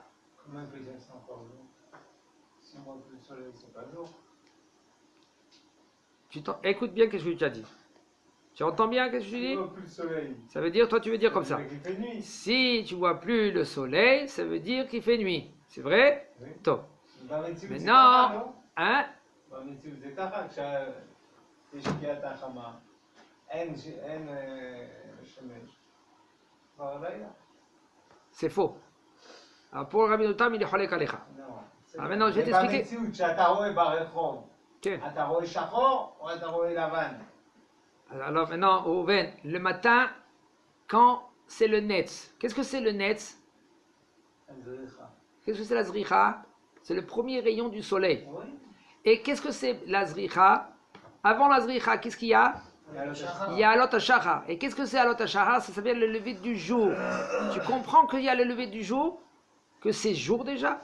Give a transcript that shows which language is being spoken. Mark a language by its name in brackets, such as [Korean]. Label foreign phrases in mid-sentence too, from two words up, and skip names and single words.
[French] Comment on peut dire ça encore jour? Si on voit plus le soleil, c'est pas jour. Écoute bien ce que je lui ai dit. Tu entends bien ce que je lui Si dis? on voit plus le soleil. Ça veut dire, toi tu veux dire comme ça. Il fait nuit. Si tu vois plus le soleil, ça veut dire qu'il fait nuit. C'est vrai? Oui. Top. [Hebrew] במציאות [French] Mais [Hebrew] זה [French] non, [Hebrew] ככה, לא? [French] hein? [Hebrew] במציאות זה ככה, כשיש שקיעת החמה, אין שמש. כבר לילה. [French] C'est faux. Alors pour Rabbi Tam, il est [Hebrew] חולק עליך. לא. [French] Ah, maintenant, je vais t'expliquer. [Hebrew] במציאות שאתה רואה ברחוב, כן. אתה רואה שחור או אתה רואה לבן? [French] Alors maintenant, Rouven, le matin, quand c'est le netz, qu'est-ce que c'est le netz? [Hebrew] אז זה לך. [French] Qu'est-ce que c'est la zricha? C'est le premier rayon du soleil. [Hebrew] רואים? [French] Et qu'est-ce que c'est la zricha? Avant la zricha, qu'est-ce qu'il y a? Il y a [Hebrew] עלות השחר. [French] Et qu'est-ce que c'est [Hebrew] עלות השחר? [French] Ça s'appelle le lever du jour. Tu comprends qu'il y a le lever du jour? Que c'est jour déjà?